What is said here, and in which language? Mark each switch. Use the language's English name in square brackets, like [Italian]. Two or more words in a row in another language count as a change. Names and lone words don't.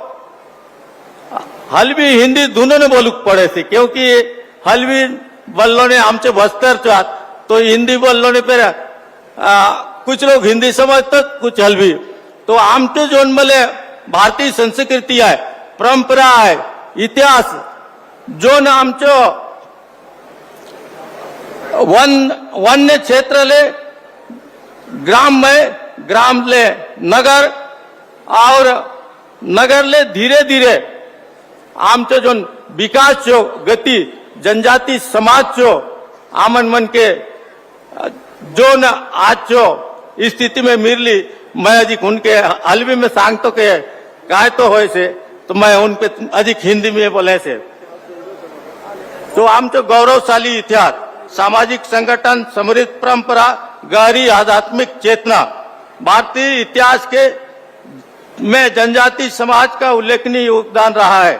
[Halbi] हलवी हिंदी दोनों ने बोलू पड़े थे क्योंकि हलवी बल्लो ने आमचे बस्तर चाहत तो हिंदी बल्लो ने फिर कुछ लोग हिंदी समझते कुछ हलवी तो आमचो जोन मले [Hindi] भारतीय संस्कृति है परंपरा है [Halbi] इतिहास जो न आमचो वन्य क्षेत्र ले ग्राम ले नगर और नगर ले धीरे धीरे आमचो जो विकास चो गति जनजाति समाज चो आमन मन के जो न आज चो स्थिति में मिरली मैं अधिक उनके हलवी में सांग तो के काय तो होए से तो मैं उन पे अधिक हिंदी में बोले से तो आमचो [Hindi] गौरवशाली इतिहास सामाजिक संगठन समृद्ध परंपरा गहरी आध्यात्मिक चेतना भारतीय इतिहास के में जनजाति समाज का उल्लेखनीय योगदान रहा है।